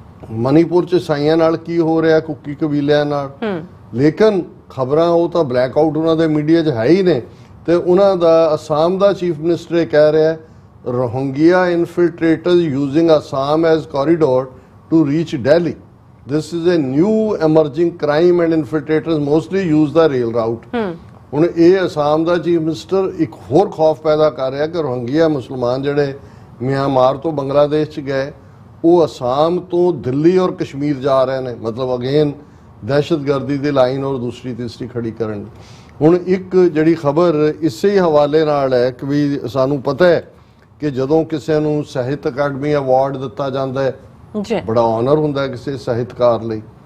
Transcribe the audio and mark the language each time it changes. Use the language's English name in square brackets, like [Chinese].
[Punjabi] ਮਨੀਪੁਰ 'ਚ ਸਾਈਆਂ ਨਾਲ ਕੀ ਹੋ ਰਿਹਾ, ਕੁੱਕੀ ਕਬੀਲਿਆਂ ਨਾਲ, ਲੇਕਿਨ ਖਬਰਾਂ ਉਹ ਤਾਂ ਬਲੈਕ ਆਊਟ ਉਹਨਾਂ ਦੇ ਮੀਡੀਆ 'ਚ ਹੈ ਹੀ ਨੇ। ਤੇ ਉਹਨਾਂ ਦਾ ਅਸਾਮ ਦਾ ਚੀਫ ਮਿਨਿਸਟਰ ਇਹ ਕਹਿ ਰਿਹਾ [English] Rohingya infiltrators using Assam as corridor to reach Delhi. This is a new emerging crime and infiltrators mostly use the rail route. [Punjabi] ਹੁਣ ਇਹ ਅਸਾਮ ਦਾ ਚੀਫ ਮਿਨਿਸਟਰ ਇੱਕ ਹੋਰ ਖੌਫ ਪੈਦਾ ਕਰ ਰਿਹਾ ਕਿ ਰੋਹਿੰਗਿਆ ਮੁਸਲਮਾਨ ਜਿਹੜੇ ਮਿਆਂਮਾਰ ਤੋਂ ਬੰਗਲਾਦੇਸ਼ 'ਚ ਗਏ ਉਹ ਅਸਾਮ ਤੋਂ ਦਿੱਲੀ ਔਰ ਕਸ਼ਮੀਰ ਜਾ ਰਹੇ ਨੇ। ਮਤਲਬ ਅਗੇਨ ਦਹਿਸ਼ਤਗਰਦੀ ਦੀ ਲਾਈਨ ਔਰ ਦੂਸਰੀ ਤੀਸਰੀ ਖੜੀ ਕਰਨ। ਹੁਣ ਇੱਕ ਜਿਹੜੀ ਖਬਰ ਇਸੇ ਹੀ ਹਵਾਲੇ ਨਾਲ ਹੈ ਕਿ ਵੀ ਸਾਨੂੰ ਪਤਾ ਹੈ ਕਿ ਜਦੋਂ ਕਿਸੇ ਨੂੰ ਸਾਹਿਤ ਅਕਾਡਮੀ ਅਵਾਰਡ ਦਿੱਤਾ ਜਾਂਦਾ ਹੈ ਬੜਾ ਆਨਰ ਹੁੰਦਾ ਹੈ ਕਿਸੇ ਸਾਹਿਤਕਾਰ ਲਈ।